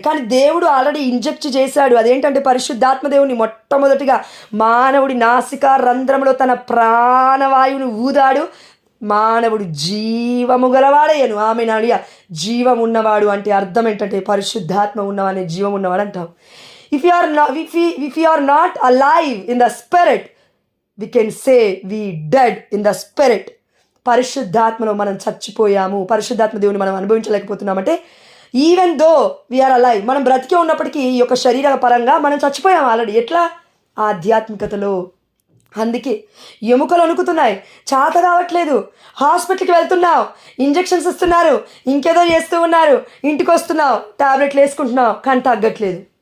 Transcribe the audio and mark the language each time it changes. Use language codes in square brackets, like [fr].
[te] కానీ దేవుడు already inject చేశాడు. అదేంటంటే పరిశుద్ధాత్మ దేవుని మొట్టమొదటిగా మానవుడి నాసికా రంధ్రంలో తన ప్రాణవాయువును ఊదాడు. మానవుడు జీవము గలవాడయ్యను. ఆమె నాడియా, జీవం ఉన్నవాడు అంటే అర్థం ఏంటంటే పరిశుద్ధాత్మ ఉన్నవాడే జీవం ఉన్నవాడు అంటాం. [en] If you are not alive in the spirit, we can say we dead in the spirit. [te] పరిశుద్ధాత్మలో మనం చచ్చిపోయాము, పరిశుద్ధాత్మ దేవుని మనం అనుభవించలేకపోతున్నామంటే [en] even though we are alive, [te] మనం బ్రతికే ఉన్నప్పటికీ ఈ యొక్క శరీర పరంగా మనం చచ్చిపోయాము ఆల్రెడీ. ఎట్లా? ఆధ్యాత్మికతలో. అందుకే ఎముకలు వణుకుతున్నాయి, చేత కావట్లేదు, హాస్పిటల్కి వెళ్తున్నావు, ఇంజెక్షన్స్ ఇస్తున్నారు, ఇంకేదో చేస్తూ ఉన్నారు, ఇంటికి వస్తున్నావు, టాబ్లెట్లు వేసుకుంటున్నావు, కానీ తగ్గట్లేదు.